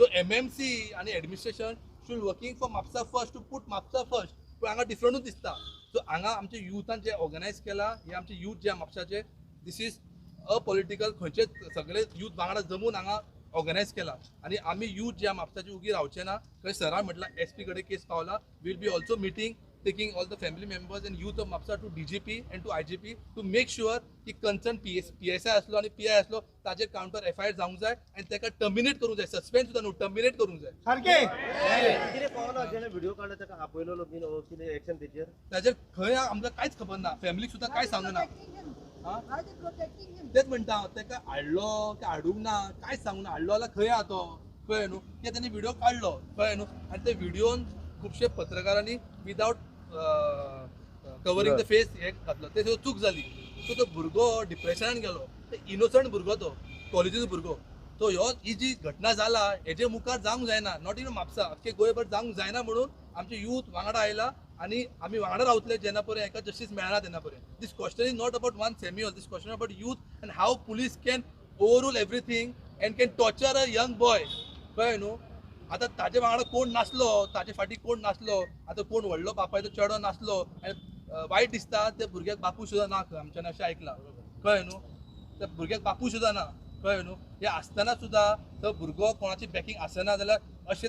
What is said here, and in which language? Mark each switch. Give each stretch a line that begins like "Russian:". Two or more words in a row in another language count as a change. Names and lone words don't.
Konkani: MMC आनी
English: administration should working for Mhapsa first to put Mhapsa first
Konkani: टू पूट म्हापसा फर्स्ट पूण हांगा डिफरंटूच दिसता सो हांगा आमच्या युथान जे ऑर्गनायज केला हे आमचे युथ जे म्हापशाचे
English: this is apolitical
Konkani: खंयचे सगळे युथ वांगडा जमून हांगा ऑर्गनायज केला आनी आमी युथ जे म्हापशाचे उगी रावचे ना खंय सरान म्हटलां SP कडे केस पावला
English: will be also meeting taking all the family members and youth of Mapsa to DGP and to IGP to make sure
Konkani: की concerned PSI असलो आणि PI असलो ताजेर
English: counter FIR
Konkani: जावंक जाय आणि ताका टर्मिनेट करूंक जाय सस्पेंड सुद्दां न्हू टर्मिनेट करूंक जाय सारके कितें पावलो जेणे व्हिडिओ काडलो ताका आपयलो बीन कितें एक्शन तेजेर ताजेर खंय आमकां कांयच खबर ना फॅमिलीक सुद्दां कांय सांगना
English: Are they protecting him?
Konkani: तेच म्हणटा ताका हाडलो की हाडूंक ना कांयच सांगूक ना हाडलो जाल्यार खंय आहा तो कळ्ळें न्हू की ताणें व्हिडिओ काडलो कळ्ळें न्हू आनी ते व्हिडिओन खुबशे पत्रकारांनी
English: without covering the face
Konkani: हे घातलो ते चूक जाली सो तो भुरगो डिप्रेशनान गेलो ते इनोसंट भुरगो तो कॉलेजीचो भुरगो तो ह्यो ही जी घटना जाला हेजे मुखार जावंक जायना
English: not even
Konkani: म्हापसा अख्खे गोंयभर जावंक जायना म्हणून आमचे यूथ वांगडा आयला आनी आमी वांगडा रावतले जेन्ना पर्यंत हेका जस्टीस मेळना तेन्ना पर्यंत
English: this question is not about one Samuel this question about youth and how police can overrule everything and can torture a young boy
Konkani: कळ्ळें न्हू आतां ताजे वांगडा कोण नासलो ताजे फाटी कोण नासलो आतां कोण व्हडलो बापायचो चेडो नासलो आनी वायट दिसता त्या भुरग्याक बापूय सुद्धा ना खंय आमच्यान अशें आयकलां कळ्ळें न्हू त्या भुरग्याक बापूय सुद्धा ना कळ्ळें न्हू हे आसतना सुद्धा तो भुरगो कोणाची बॅकींग आसना जाल्यार अशें